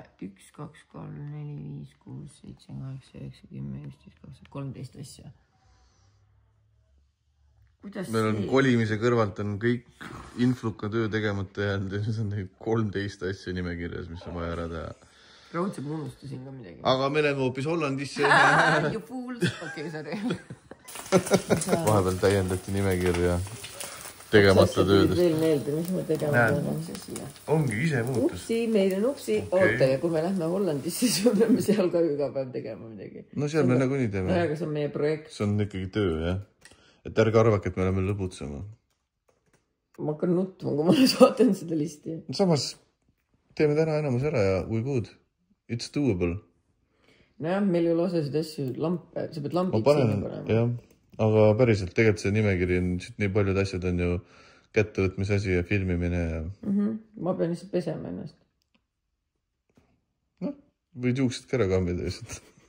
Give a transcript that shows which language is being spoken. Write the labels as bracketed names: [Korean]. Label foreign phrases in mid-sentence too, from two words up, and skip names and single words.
[Estonian] 1, 2, 3, 4, 5, 6, 7, 8, 9, 10, 11, 12, 13 asja. Meil on kolimise kõrvalt on kõik influka töö tegemata jäänud ja siis on 13 asja nimekirjas, mis on vaja ära teha. Raudselt ma unustasin ka midagi. Aga me läheme hoopis Hollandisse. [English] You fools. [Estonian] Okei, sorry. Vahepeal täiendati nimekirja tegemata töödest. Veel meelde, mis ma tegema pean. Ongi ise muutus. Upsi, meil on upsi. Oota, ja kui me lähme Hollandisse, siis me peame seal ka iga päev tegema midagi. No seal me nagu nii teeme. Aga see on meie projekt. See on ikkagi töö, jah. Et ärge arvake, et me oleme lõbutsema. Ma hakkan nutma, kui ma vaatan seda listi. Samas teeme täna enamus ära ja [English] we good. It's doable. [Estonian] Nojah, meil ei ole osasid asju lampe. Sa pead lampid sinna panema. Jah. Aga päriselt, tegelikult see nimekiri on nii paljud asjad on ju kättevõtmise asi ja filmimine ja... Ma pean lihtsalt pesema ennast. No, võid juuksed ka ära kammida lihtsalt.